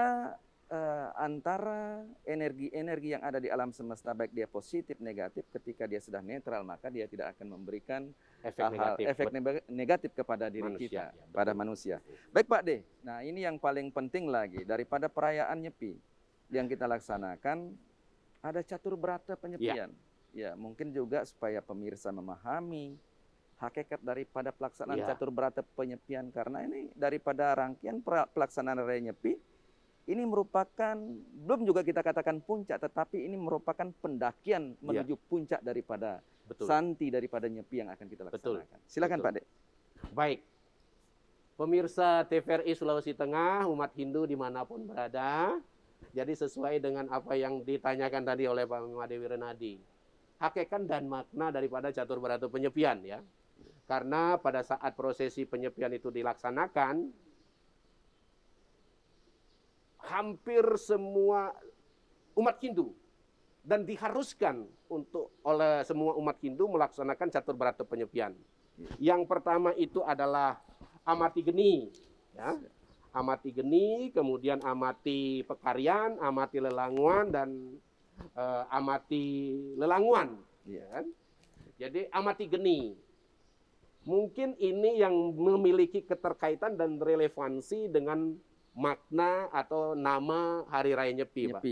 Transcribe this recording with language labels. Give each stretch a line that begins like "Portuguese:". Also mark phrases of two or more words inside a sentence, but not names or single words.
Indonesian: Sehingga antara energi-energi yang ada di alam semesta, baik dia positif negatif, ketika dia sudah netral maka dia tidak akan memberikan efek negatif kepada diri manusia, kita, ya, pada manusia. Baik Pak D, nah ini yang paling penting lagi daripada perayaan Nyepi yang kita laksanakan, ada catur berata penyepian. Ya, mungkin juga supaya pemirsa memahami hakikat daripada pelaksanaan catur berata penyepian, karena ini daripada rangkaian pelaksanaan Raya Nyepi ini merupakan, belum juga kita katakan puncak, tetapi ini merupakan pendakian menuju puncak daripada santi daripada Nyepi yang akan kita laksanakan. Silakan Pak Dek. Baik, pemirsa TVRI Sulawesi Tengah, umat Hindu dimanapun berada, jadi sesuai dengan apa yang ditanyakan tadi oleh Pak Made Wirenadi, hakikat dan makna daripada catur berata penyepian ya. Karena pada saat prosesi penyepian itu dilaksanakan, hampir semua umat Hindu dan diharuskan untuk oleh semua umat Hindu melaksanakan catur berata penyepian. Yang pertama itu adalah amati geni, ya. Amati geni, kemudian amati pekarian, amati lelanguan, dan amati lelanguan. Ya kan? Jadi amati geni. Mungkin ini yang memiliki keterkaitan dan relevansi dengan makna atau nama Hari Raya Nyepi, Pak.